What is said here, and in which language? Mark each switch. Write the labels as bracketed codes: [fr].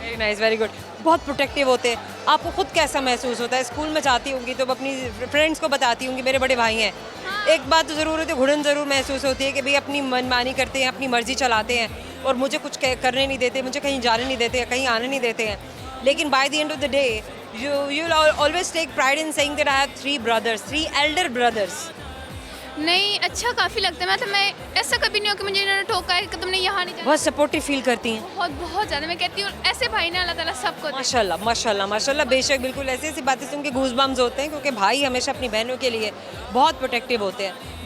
[en] Very nice, very good. [hi] बहुत protective होते हैं। आपको खुद कैसा महसूस होता है? स्कूल में जाती होंगी तो अपनी फ्रेंड्स को बताती होंगी मेरे बड़े भाई हैं। एक बात तो ज़रूर होती है, घुटन ज़रूर महसूस होती है कि भाई अपनी मनमानी करते हैं, अपनी मर्जी चलाते हैं और मुझे कुछ करने नहीं देते, मुझे कहीं जाने नहीं देते, कहीं आने नहीं देते हैं। लेकिन [en] By the end of the day you'll always take pride in saying that I have 3 brothers, 3 elder brothers. [hi] नहीं, अच्छा काफ़ी लगता है। मतलब मैं ऐसा कभी नहीं हो कि मुझे इन्होंने टोका है कि तुमने यहाँ नहीं जाना। बहुत सपोर्टिव फील करती हैं। बहुत बहुत ज़्यादा। मैं कहती हूँ ऐसे भाई ना अल्लाह ताला सबको दे। माशाल्लाह माशाल्लाह माशाल्लाह, बेशक, बिल्कुल ऐसी ऐसी बातें सुन के गूज बम्स होते हैं, क्योंकि भाई हमेशा अपनी बहनों के लिए बहुत प्रोटेक्टिव होते हैं।